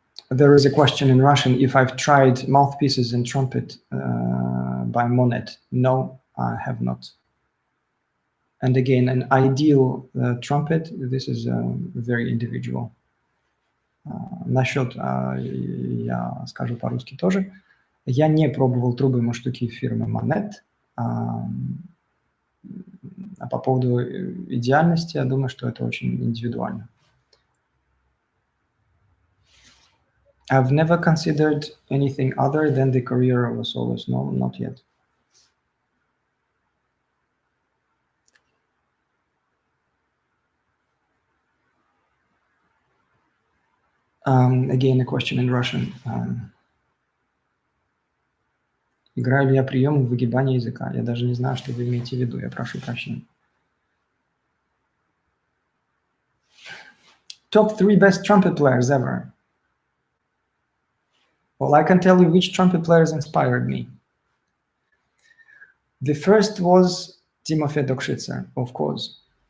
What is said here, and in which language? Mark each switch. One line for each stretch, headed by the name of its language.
English: There is a question in Russian, if I've tried mouthpieces and trumpet by Monet. No, I have not. And again, an ideal trumpet, this is very individual.
Russian: Насчет, я скажу по-русски тоже. Я не пробовал трубы муштуки фирмы Monet. А по поводу идеальности, я думаю, что это очень индивидуально.
English: I've never considered anything other than the career of a soloist. No, not yet. Again, a question in Russian.
Russian: Играю ли я приемы выгибания языка? Я даже не знаю, что вы имеете в виду. Я прошу прощения.
English: Top 3 best trumpet players ever. Well, I can tell you which trumpet players inspired me. The first was Timofey Dokshitzer, of course.